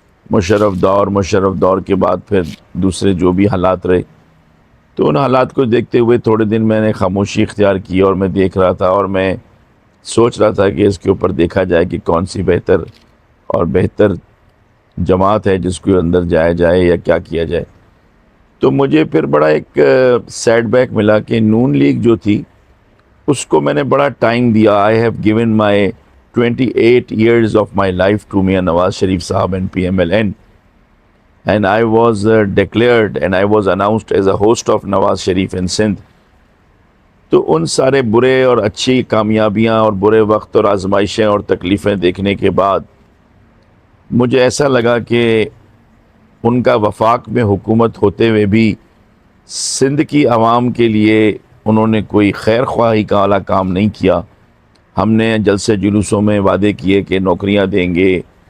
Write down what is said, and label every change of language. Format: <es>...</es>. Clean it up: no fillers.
<ur>مشرف دور کے بعد پھر دوسرے جو بھی حالات رہے، تو ان حالات کو دیکھتے ہوئے تھوڑے دن میں نے خاموشی اختیار کی، اور میں دیکھ رہا تھا، اور میں سوچ رہا تھا کہ اس کے اوپر دیکھا جائے کہ کون سی بہتر جماعت ہے جس کو اندر جایا جائے یا کیا کیا جائے. تو مجھے پھر بڑا ایک سیٹ بیک ملا کہ نون لیگ جو تھی اس کو میں نے بڑا ٹائم دیا.</ur> <en>I have given my 28 years of my life to Mian Nawaz Sharif sahab and PMLN, and I was declared and I was announced as a host of Nawaz Sharif in Sindh.</en> <ur>تو ان سارے برے اور اچھی کامیابیاں اور برے وقت اور آزمائشیں اور تکلیفیں دیکھنے کے بعد مجھے ایسا لگا کہ ان کا وفاق میں حکومت ہوتے ہوئے بھی سندھ کی عوام کے لیے انہوں نے کوئی خیر خواہی کا والا کام نہیں کیا. ہم نے جلسے جلوسوں میں وعدے کیے کہ نوکریاں دیں گے،</ur>